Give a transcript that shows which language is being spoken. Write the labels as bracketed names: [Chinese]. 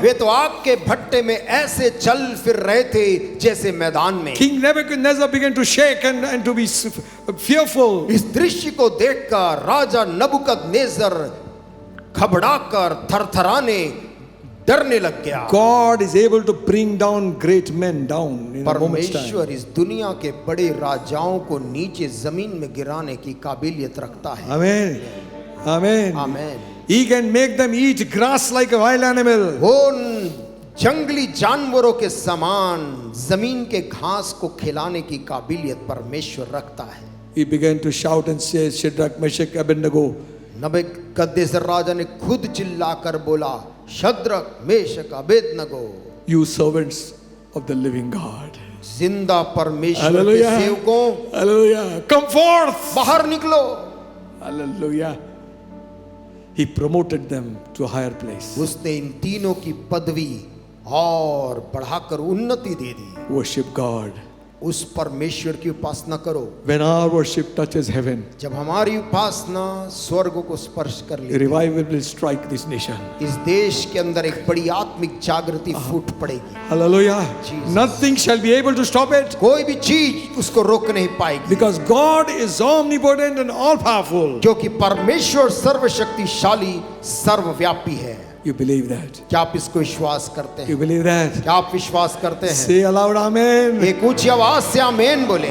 [Hindi] वे तो आग के भट्टे में ऐसे चल फिर रहे थे जैसे मैदान में। [English] King Nebuchadnezzar began to shake and to be fearful. [Hindi] इस दृश्य को देखकर राजा नबूकदनेस्सर घबराकर थरथराने डरने लग गया। [English] God is able to bring down great men down in a moment's time. [Hindi] परमेश्वर इस दुनिया के बड़े राजाओं को नीचे जमीन में गिराने की काबिलियत रखता है। [English] Amen. Amen. [Hindi] Amen. [English] He can make them eat grass like a wild animal. [Hindi] वो उन जंगली जानवरों के समान जमीन के घास को खिलाने की काबिलियत परमेश्वर रखता है। [English] He began to shout and say, Shadrach, Meshach, Abednego, [Hindi] नबूकदनेस्सर राजा ने खुद चिल्लाकर बोला, Shadrach, Meshach, Abednego, [English] you servants of the living God. [Hindi] जिंदा परमेश्वर के [English] Hallelujah. [Hindi] सेवकों, [English] Hallelujah. Come forth. [Hindi] बाहर निकलो। [English] Hallelujah. He promoted them to a higher place. [Hindi] उसने इन तीनों की पदवी और बढ़ाकर उन्नति दे दी। [English] Worship God. [Hindi] उस परमेश्वर की उपासना करो। [English] When our worship touches heaven, [Hindi] जब हमारी उपासना स्वर्ग को स्पर्श कर [English] a [Hindi] लेती, [English] revival will strike this nation. [Hindi] इस देश के अंदर एक बड़ी आत्मिक जागृति फूट पड़ेगी। [English] Hallelujah. Jesus. Nothing shall be able to stop it [Hindi] कोई भी चीज उसको रोक नहीं पाएगी, [English] because God is omnipotent and all powerful. [Hindi] क्योंकि परमेश्वर सर्वशक्तिशाली सर्वव्यापी है। [English] You believe that? [Hindi] क्या आप इसको विश्वास करते हैं? [English] You believe that? [Hindi] क्या आप विश्वास करते हैं? [English] Say aloud, Amen. [Hindi] एक ऊंची आवाज से आमीन बोले।